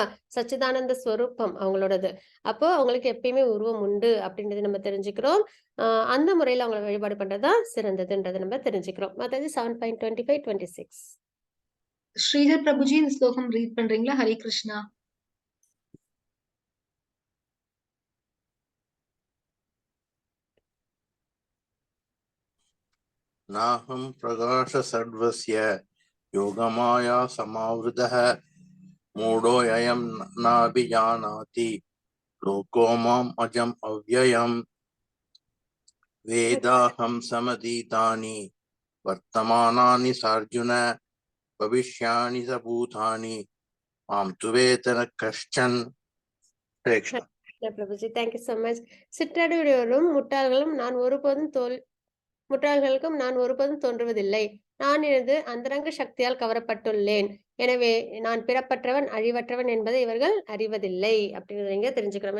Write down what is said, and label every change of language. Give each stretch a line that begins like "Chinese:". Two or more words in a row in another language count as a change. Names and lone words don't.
Tamil: சச்சிதானந்த ஸ்வரூபம் அவங்களோடது. அப்போ அவங்களுக்கு எப்பயுமே உருவம் உண்டு அப்படின்றத நம்ம தெரிஞ்சுக்கிறோம். அந்த முறையில அவங்களை வழிபாடு பண்றதுதான் சிறந்ததுன்றதை நம்ம தெரிஞ்சுக்கிறோம். மாதாஜி 7.25, 26. ஸ்ரீதர் பிரபுஜி இந்த ஸ்லோகம் ரீட் பண்றீங்களா? ஹரே கிருஷ்ணா.
Sanskrit: नाहं प्रकाश सर्वस्य योगमाया समावृतः मूढोऽयं नाभिजानाति लोको माम् अजम् अव्ययम् वेदाहं समतीतानि वर्तमानानि सार्जुन भविष्याणि च भूतानि मां तु वेद न कश्चन.
Tamil: பிரபுஜி,
English: thank you so much.
Tamil: சிற்றறிவுடையோரும் முட்டாள்களுக்கும் நான் ஒருபோதும் தோன்றுவதில்லை. நான் எனது அந்தரங்க சக்தியால் கவரப்பட்டுள்ளேன். எனவே நான் பிறப்பற்றவன் அழிவற்றவன் என்பதை இவர்கள் அறிவதில்லை அப்படின்றத இங்க தெரிஞ்சுக்கிறோம்.